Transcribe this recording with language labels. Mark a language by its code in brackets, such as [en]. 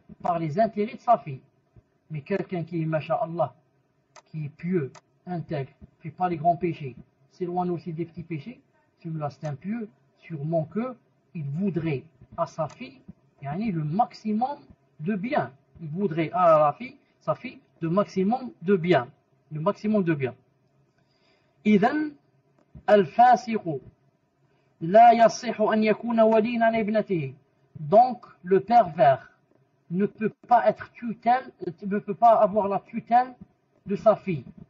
[fr] Par les intérêts de sa fille. Mais quelqu'un qui est, masha'Allah, qui est pieux, intègre, ne fait pas les grands péchés, s'éloigne aussi des petits péchés, celui-là c'est impieux, sûrement qu'il voudrait à sa fille le maximum de bien. Il voudrait à sa fille, le maximum de bien. Le maximum de bien. [ar] إذن الفاسق لا يصح أن يكون وليا على ابنته. [fr] Donc le pervers ne peut pas être tutelle, ne peut pas avoir la tutelle de sa fille.